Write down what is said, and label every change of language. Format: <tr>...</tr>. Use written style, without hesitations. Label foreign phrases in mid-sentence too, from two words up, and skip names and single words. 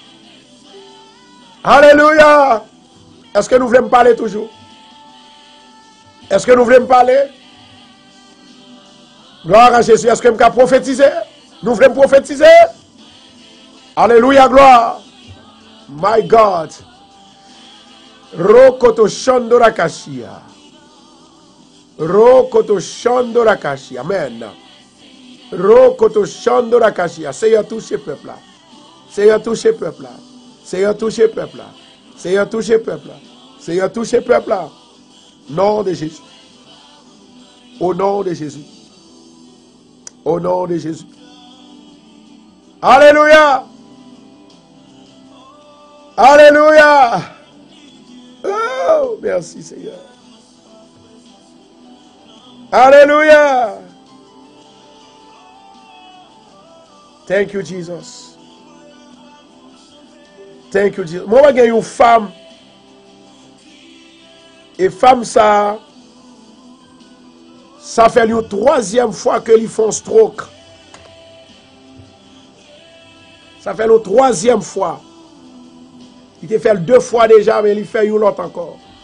<fr>Alléluia. Est-ce que nous voulons parler toujours? Est-ce que nous voulons parler? Gloire à Jésus. Est-ce que nous voulons prophétiser? Nous voulons prophétiser? Alléluia, gloire.</fr> <en>My God. Rokoto Shandora Kashia. Rokoto Shandora Kashia.</en> <fr>Amen. Rokoto Shandora Kashia. Seigneur, touche peuple là. Seigneur, touche peuple là. Seigneur, touche peuple là. Seigneur, touche peuple là. Seigneur, touche peuple là. Nom de Jésus. Au nom de Jésus. Au nom de Jésus. Alléluia. Alléluia. Oh, merci Seigneur. Alléluia.</fr> <en>Thank you, Jesus. Thank you, Jesus.</en> <fr>Moi, j'ai une femme. Et femme, ça fait une troisième fois que ils font stroke. Ça fait une troisième fois. Il te fait 2 fois déjà, mais il fait une autre encore.</fr>